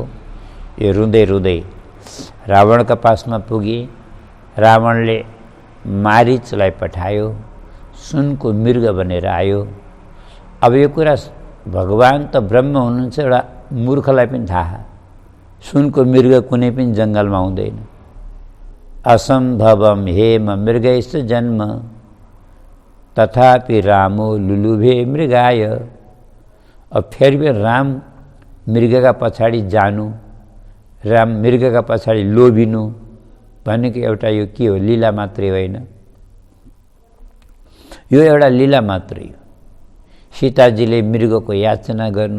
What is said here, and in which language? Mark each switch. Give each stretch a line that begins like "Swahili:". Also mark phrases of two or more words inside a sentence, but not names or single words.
Nepali: यो रुँदै रुँदै रावणका पासमा पुगे। रावणले मारीचलाई पठायो, सुनको मृग बनेर आयो। अब यो कुरा भगवान त ब्रह्म हुनुहुन्छ, एउटा मूर्खलाई पनि थाहा, सुनको मृग कुनै पनि जङ्गलमा हुँदैन।
Sanskrit: असम्भवम हेम मृगैश्च जन्म तथापि रामो लुलुभे मृगाय।
Nepali: अब फेरि पनि राम मृगका पछाडि जानु, राम मृगका पछाडि लोभिनु भनेको एउटा यो के हो? लीला मात्रै होइन, यो एउटा लीला मात्रै हो। सीताजीले मृगको याचना गर्नु।